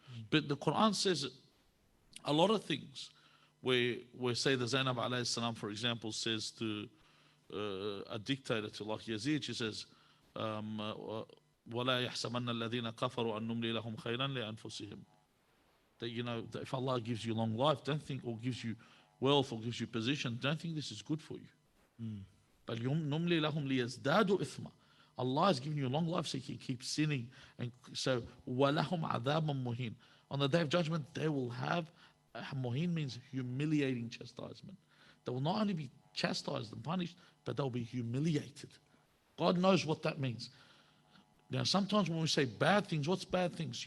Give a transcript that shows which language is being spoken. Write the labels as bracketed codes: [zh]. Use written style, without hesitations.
[en] But the Quran says a lot of things where say the Zainab alayhi salam, for example, says to a dictator, to like Yazid, she says, [ar] وَلَا يَحْسَبَنَّ الَّذِينَ كَفَرُوا أَن نُمْلِي لَهُمْ خَيْرًا لِأَنفُسِهِمْ. [en] That if Allah gives you long life, don't think, or gives you wealth, or gives you position, don't think this is good for you. But [ar] نُمْلِي لَهُمْ لِيَزْدَادُوا إِثْمًا. [en] Allah has given you a long life so you can keep sinning. And so, [ar] وَلَهُمْ عَذَابًا مُهِينًا. [en] On the Day of Judgment, they will have, muhin means humiliating chastisement. They will not only be chastised and punished, but they'll be humiliated. God knows what that means. Now, sometimes when we say bad things, what's bad things?